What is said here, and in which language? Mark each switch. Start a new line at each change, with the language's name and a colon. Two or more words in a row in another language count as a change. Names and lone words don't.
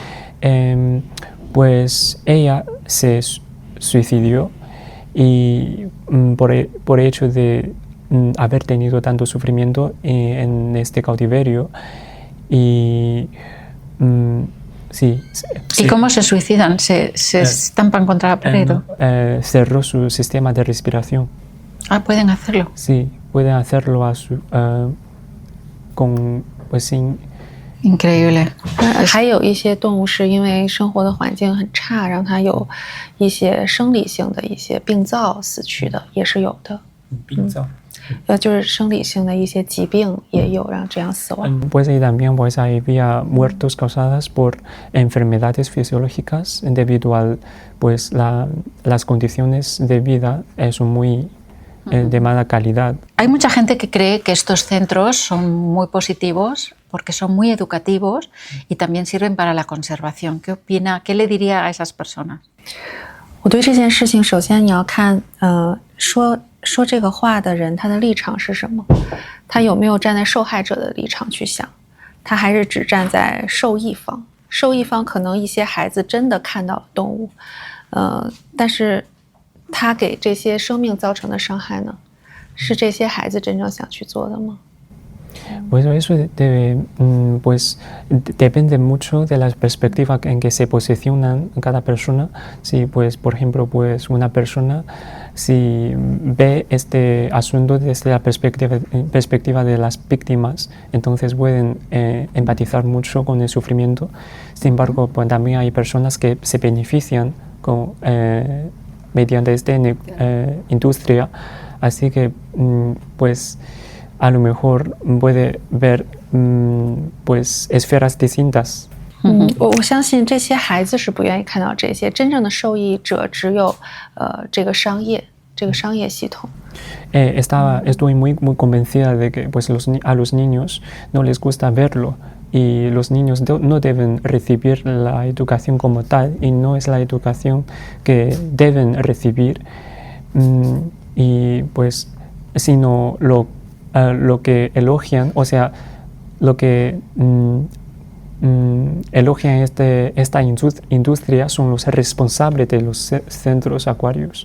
Spanish: Pues ella se suicidó y por hecho de haber tenido tanto sufrimiento en este cautiverio y sí. ¿Y cómo se suicidan? ¿Se estampan contra la pared? Cerró su sistema de respiración. Ah, pueden hacerlo. Sí, pueden hacerlo sin. Increíble.
Chinese: 还有一些动物是因为生活的环境很差，让它有一些生理性的一些病灶死去的，也是有的。病灶。就是生理性的一些疾病也有让这样死亡。
Spanish: Pues y también pues había muertos causadas por enfermedades fisiológicas debido a pues las condiciones de vida son muy de mala calidad. Hay mucha gente que cree que estos centros son muy positivos porque son muy educativos y también sirven para la conservación. ¿Qué opina? ¿Qué le diría a esas personas?
Chinese: 我对这件事情，首先你要看，说这个话的人他的立场是什么？他有没有站在受害者的立场去想？他还是只站在受益方？受益方可能一些孩子真的看到了动物，但是他给这些生命造成的伤害呢？是这些孩子真正想去做的吗？
Spanish: Pues eso pues depende mucho de la perspectiva en que se posicionan cada persona. Si pues por ejemplo pues una persona si ve este asunto desde la perspectiva de las víctimas, entonces pueden empatizar mucho con el sufrimiento. Sin embargo, pues también hay personas que se benefician mediante esta industria, así que pues a lo mejor puede ver pues esferas distintas.
Chinese: 我相信这些孩子是不愿意看到这些，真正的受益者只有这个商业系统。
Spanish: Estoy muy convencida de que pues a los niños no les gusta verlo y los niños no deben recibir la educación como tal y no es la educación que deben recibir y pues sino lo que elogian, o sea, lo que elogian esta industria son los responsables de los centros acuarios.